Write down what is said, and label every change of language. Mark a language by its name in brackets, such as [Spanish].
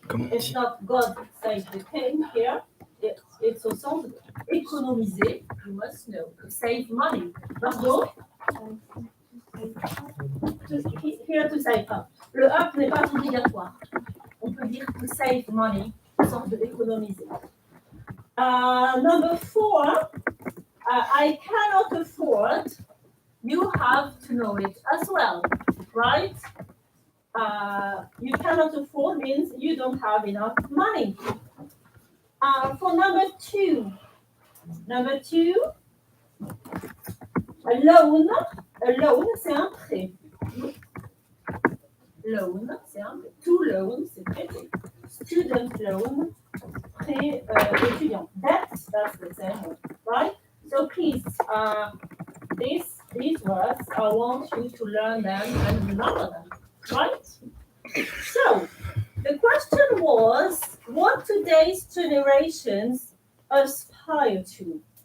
[English] It's not God save the king here. It's also économiser. You must know to save money. Margot? Here to save up. [French] Le up n'est pas obligatoire. On peut dire [English] to save money, [French] une sorte de économiser. [English] Number 4, I cannot afford. You have to know it as well, right? You cannot afford means you don't have enough money. For number 2, a loan, [French] c'est un prêt. Loan, c'est un prêt. [English] To loan, [French] c'est prêter. [English] Student loan, [French] prêt étudiant. [English] That's the same word, right? So please, these words, I want you to learn them and remember them, right? So, the question was, what today's generations aspire to?